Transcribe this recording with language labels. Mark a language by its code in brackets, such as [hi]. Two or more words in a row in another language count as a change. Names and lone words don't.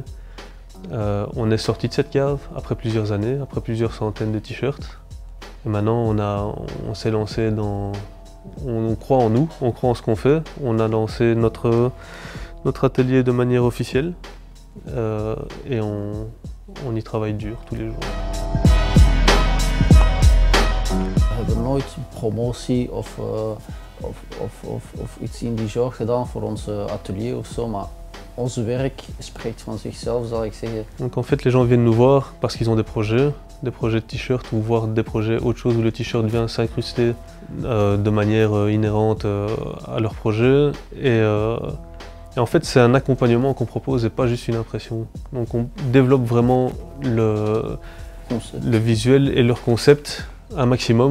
[fr] On est sorti de cette cave après plusieurs années, après plusieurs centaines de t-shirts. Et maintenant on s'est lancé dans... On croit en nous, on croit en ce qu'on fait. On a lancé notre atelier de manière officielle et on y travaille dur tous les jours. [nl] We hebben nooit promotie of iets in die genre gedaan voor ons atelier of zo, maar ons werk spreekt van zichzelf, zal ik zeggen. [fr] Donc en fait les gens viennent nous voir parce qu'ils ont des projets de t-shirts ou voire des projets autre chose où le t-shirt vient s'incruster de manière inhérente à leur projet. Et en fait, c'est un accompagnement qu'on propose et pas juste une impression. Donc on développe vraiment le visuel et leur concept un maximum.